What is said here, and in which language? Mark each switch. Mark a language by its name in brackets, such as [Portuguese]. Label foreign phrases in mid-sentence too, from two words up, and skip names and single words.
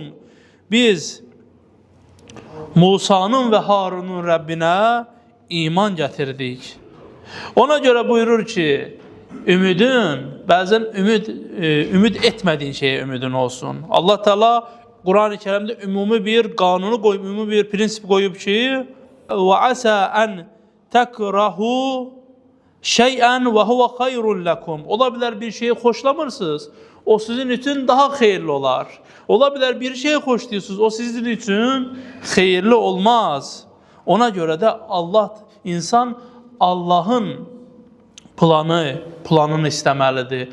[Azerbaijani] Biz Musanın və Harunun Rəbbinə iman gətirdik. Ona görə buyurur ki, bəzən ümid etmədiyin şeyə ümidin olsun. Allah Teala Quran-ı Kərimdə ümumi bir qanunu qoyub, ümumi bir prinsip qoyub ki, [Arabic] وَعَسَى أَنْ تَكْرَهُ شيئا وهو خير لكم. [Azerbaijani] Ola bilər bir şeyi xoşlamırsınız, o sizin üçün daha xeyirli olar. Ola bilər bir şeyi xoşlayırsınız, o sizin üçün xeyirli olmaz. Ona görə də insan Allahın planını istəməlidir.